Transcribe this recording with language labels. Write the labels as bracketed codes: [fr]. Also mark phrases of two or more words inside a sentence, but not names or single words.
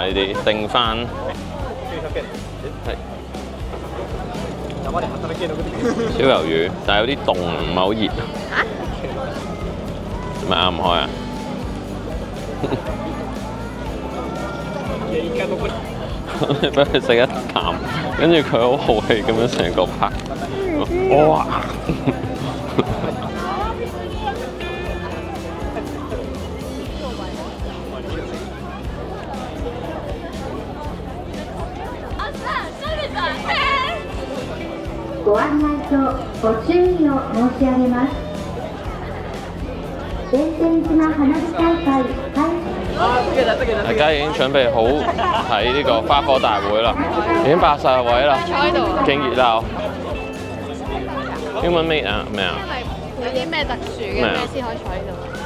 [yue] 呢啲定番係燒魷魚，但係有啲凍，唔係好熱。咪啱唔開啊？俾佢食一啖，跟住佢好豪氣咁樣成個拍，哇！ [ja] ご案内とご注意を申し上げます。弁天島花火大會開始。 [yue] 大家已經準備好睇呢個花火大會啦，已經霸晒位啦，勁熱鬧。英文咩啊？咩啊？有啲咩特殊嘅咩先可以坐喺度？